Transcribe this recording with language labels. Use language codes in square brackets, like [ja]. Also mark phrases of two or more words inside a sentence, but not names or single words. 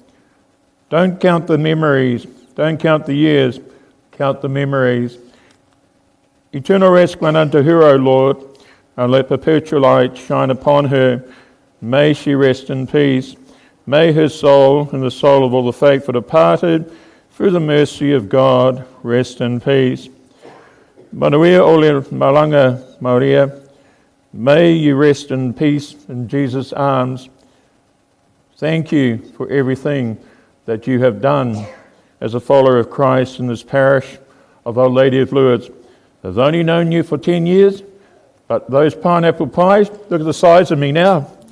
[en] Don't count the memories, don't count the years, count the memories. Eternal rest grant unto her, O Lord, and let perpetual light shine upon her. May she rest in peace. May her soul and the soul of all the faithful departed, through the mercy of God, rest in peace. [sm] Manuia ole malanga Maria, [en] may you rest in peace in Jesus' arms. Thank you for everything that you have done as a follower of Christ in this parish of Our Lady of Lourdes. I've only known you for 10 years, but those pineapple pies, look at the size of me now.